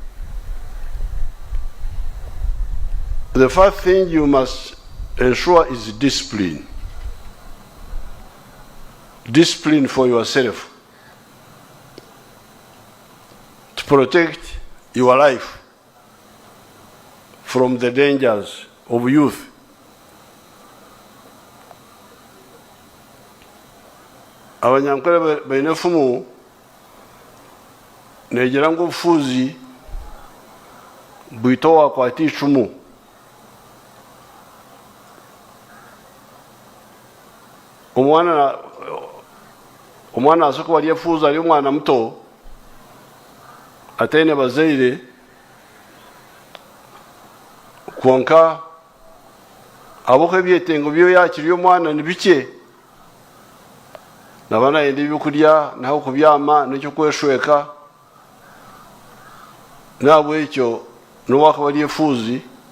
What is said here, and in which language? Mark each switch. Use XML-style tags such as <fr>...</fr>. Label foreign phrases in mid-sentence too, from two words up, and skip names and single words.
<en>The first thing you must ensure is discipline. Discipline for yourself, to protect your life from the dangers of youth.</en> <nyn>Abanyankole bainefumu negira ngo bufuzi bwitowa kwati icumu. Omwana asoko wali efuza ali omwana muto atene bazaire kwonka aboko ebyetengo byo yakiri omwana nibike nabana yende byokulya naho kubyama n'ekyo kweshweka nabwe ekyo n'owaka wali efuzi</nyn>